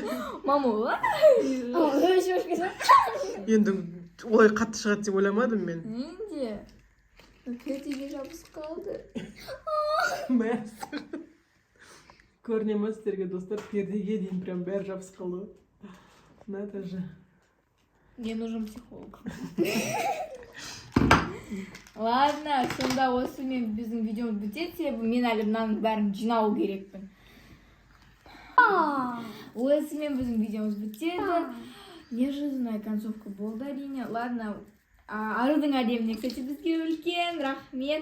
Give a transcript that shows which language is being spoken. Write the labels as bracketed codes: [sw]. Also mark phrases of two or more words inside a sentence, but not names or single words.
[kk] Мама, Енді олай қатты шығады деп ойламадым мен. Ненде? Пердеге жабысып қалды. Мәссір. Көріне ма сіздерге достар, пердеге дейін прям бәрі жабысып қалды. [ru] Надо же. Мне нужен психолог. Ладно, [kk] сонда осымен біздің видеомыз бітеді. Мен әлі мынаның бәрін жинау керекпін. Осымен біздің видеомыз бітеді. [ru] Неожиданная концовка [kk] болды әрине. Ладно, арудың әдеміне, кстати, бізге үлкен рахмет.